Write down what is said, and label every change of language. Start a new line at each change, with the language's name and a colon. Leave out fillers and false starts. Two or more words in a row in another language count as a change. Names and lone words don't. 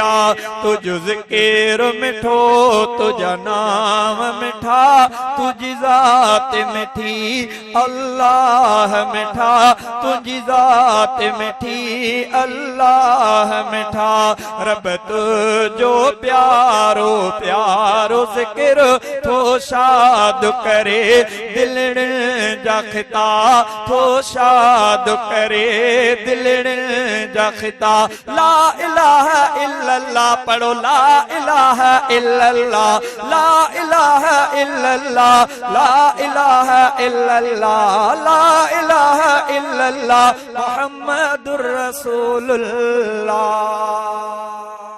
Sindhi: तुझो ज़िक्र मिठो, तुझा नाम मिठा, तुझी ज़ात मिठी अल्लाह मिठा, तुझी ज़ात मिठी अल्लाह मिठा। रब तुझो प्यारो प्यारो ज़िक्र थो शाद करे दिलण जा ख़िता, थो शाद करे दिलण जा ख़िता।
Arabic: لا إله إلا الله. पढ़ो لا إله إلا الله, لا إله إلا الله, لا إله إلا الله, لا إله إلا الله. محمد رسول الله.